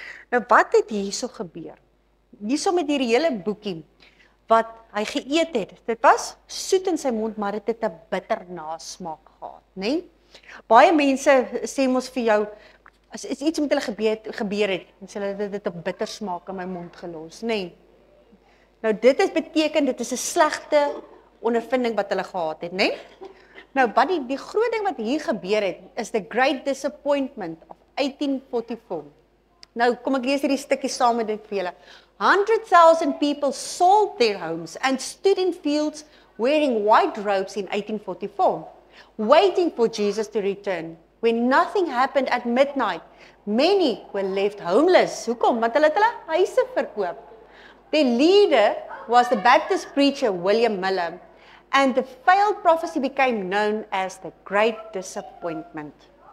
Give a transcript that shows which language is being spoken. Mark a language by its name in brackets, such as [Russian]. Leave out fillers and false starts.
[Afrikaans] Nou wat het hierso gebeur? Hierso met hierdie hele boekie wat hy geëet het, dit was soet in sy mond, maar dit het 'n bitter nasmaak gehad, né? Baie mense sê mos vir jou, as iets met hulle gebeur het, dan sê hulle dit 'n bitter smaak in my mond gelos, né? Nou dit beteken dit is 'n slegte ondervinding wat hulle gehad het, né? Nou wat die groot ding wat hier gebeur het, is [English] the great disappointment of 1844. [Afrikaans] Nou kom ek lees hierdie stukkie saam met dit vir julle. [English] 100,000 people sold their homes and stood in fields wearing white robes in 1844, waiting for Jesus to return. When nothing happened at midnight, many were left homeless. [Afrikaans] Hoekom? Want hulle het hulle huise verkoop. [English] The leader was the Baptist preacher William Miller, and the failed prophecy became known as the Great Disappointment.